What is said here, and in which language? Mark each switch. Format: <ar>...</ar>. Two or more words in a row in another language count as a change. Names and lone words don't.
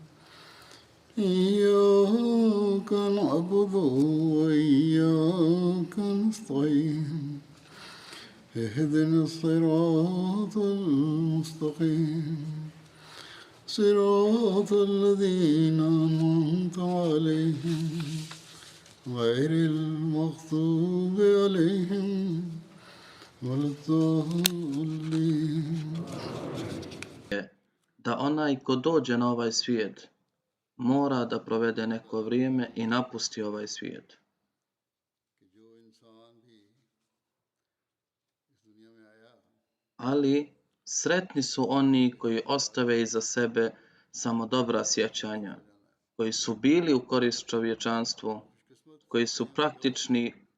<ar>إياك نعبد وإياك نستعين اهدنا الصراط المستقيم صراط الذين أنعمت عليهم غير المغضوب عليهم ولا الضالين.</ar> <bs>Da onaj ko dođe na ovaj svijet mora da provede neko vrijeme i napusti ovaj svijet. Ali sretni su oni koji ostave iza sebe samo dobra sjećanja, koji su bili u korist čovječanstvu, koji su praktični</bs>